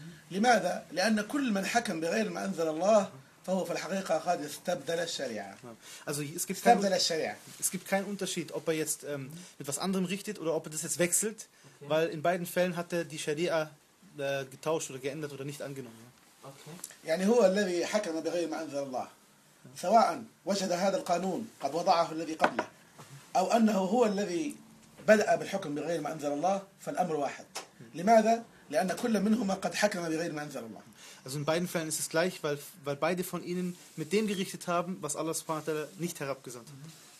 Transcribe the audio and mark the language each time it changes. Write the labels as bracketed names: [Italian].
[German] Weil jeder, der richtet, ohne dem, der Allah richtet, [Arabic] فهو في الحقيقة قد استبدل الشريعة. [German] Also es gibt [Arabic] استبدل الشريعة. [German] Es gibt keinen Unterschied, ob er jetzt mit was anderem richtet oder ob er das jetzt wechselt, okay. Weil in beiden Fällen hat er die Scharia getauscht oder geändert oder nicht angenommen. Okay. [Arabic] يعني هو الذي حكم بغير ما أنزل الله. سواء وجد هذا القانون قد وضعه الذي قبله أو أنه هو الذي بدأ بالحكم بغير ما أنزل الله فالأمر واحد. لماذا؟ لأن كل منهما قد حكم بغير ما أنزل الله. [German] Also in beiden Fällen ist es gleich, weil beide von ihnen mit dem gerichtet haben, was Allah subhanahu wa ta'ala nicht herabgesandt hat.